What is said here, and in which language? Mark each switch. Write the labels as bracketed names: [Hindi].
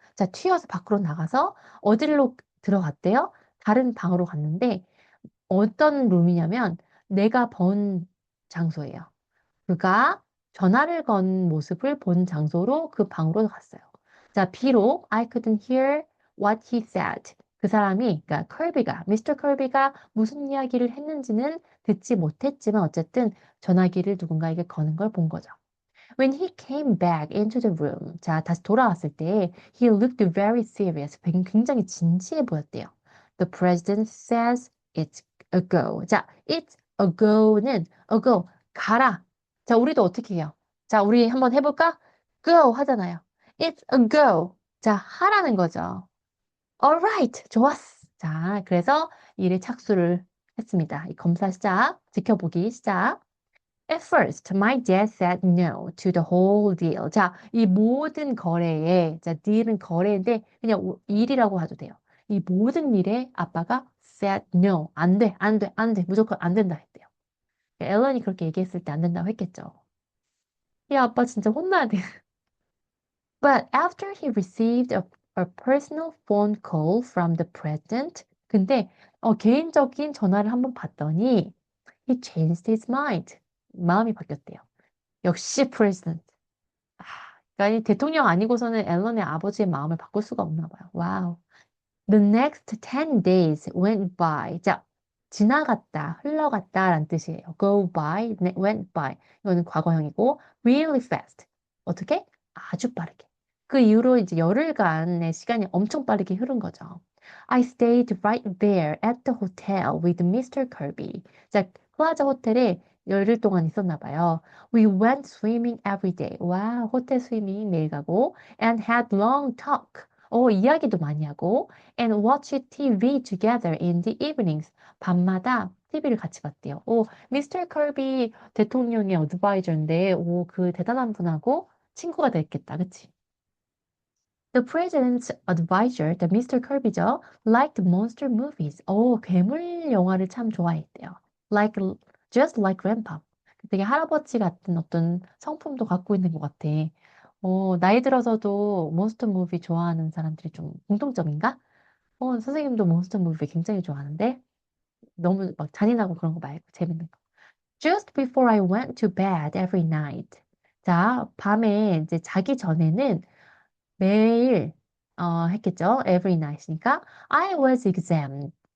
[Korean] 자, 튀어서 밖으로 나가서 어디로 들어갔대요? 다른 방으로 갔는데, 어떤 룸이냐면, 내가 본 장소예요. 그가 전화를 건 모습을 본 장소로 그 방으로 갔어요. 자, 비록 [English] I couldn't hear what he said. [Korean] 그 사람이, 그러니까 미스터 컬비가 무슨 이야기를 했는지는 듣지 못했지만 어쨌든 전화기를 누군가에게 거는 걸 본 거죠. [English] When he came back into the room, [Korean] 자, 다시 돌아왔을 때, [English] he looked very serious. [Korean] 굉장히 진지해 보였대요. [English] The president says it's a go. 자, it's a go는 a go, 가라. [Korean] 자, 우리도 어떻게 해요? 자, 우리 한번 해볼까? Go 하잖아요. [English] It's a go. [Korean] 자, 하라는 거죠. Alright, 좋았어. 자, 그래서 일에 착수를 했습니다. 이 검사 시작, 지켜보기 시작. [English] At first, my dad said no to the whole deal. [Korean] 자, 이 모든 거래에, 자, deal은 거래인데 그냥 일이라고 해도 돼요. 이 모든 일에 아빠가 [English] said no. [Korean] 안 돼, 안 돼, 안 돼. 무조건 안 된다 했대요. 앨런이 그렇게 얘기했을 때 안 된다고 했겠죠. 야, 아빠 진짜 혼나야 돼. [English] But after he received a personal phone call from the president, [Korean] 근데 개인적인 전화를 한번 받더니 [English] he changed his mind. [Korean] 마음이 바뀌었대요. 역시 프레지던트. 아, 그러니까 이 대통령 아니고서는 앨런의 아버지의 마음을 바꿀 수가 없나 봐요. [English] 와우. The next 10 days went by. [Korean] 자, 지나갔다, 흘러갔다라는 뜻이에요. Go by, went by. 이거는 과거형이고 [English] really fast. [Korean] 어떻게? 아주 빠르게. 그 이후로 이제 열흘간의 시간이 엄청 빠르게 흐른 거죠. [English] I stayed right there at the hotel with Mr. Kirby. [Korean] 자, 플라자 호텔에 열흘 동안 있었나 봐요. [English] We went swimming every day. [Korean] 와, 호텔 스위밍 매일 가고 [English] and had long talk. [Korean] 이야기도 많이 하고 [English] and watch TV together in the evenings. [Korean] 밤마다 TV를 같이 봤대요. 미스터 커비 대통령의 어드바이저인데, 그 대단한 분하고 친구가 됐겠다. 그치? [English] The president's advisor, the Mr. Kirby죠, liked monster movies. [Korean] 괴물 영화를 참 좋아했대요. [English] Like, just like Grandpa. [Korean] 되게 할아버지 같은 어떤 성품도 갖고 있는 것 같아. 나이 들어서도 몬스터 무비 좋아하는 사람들이 좀 공통점인가? 선생님도 몬스터 무비 굉장히 좋아하는데 너무 막 잔인하고 그런 거 말고 재밌는 거. [English] Just before I went to bed every night. [Korean] 자, 밤에 이제 자기 전에는 매일 했겠죠. [English] Every night이니까 I was examined.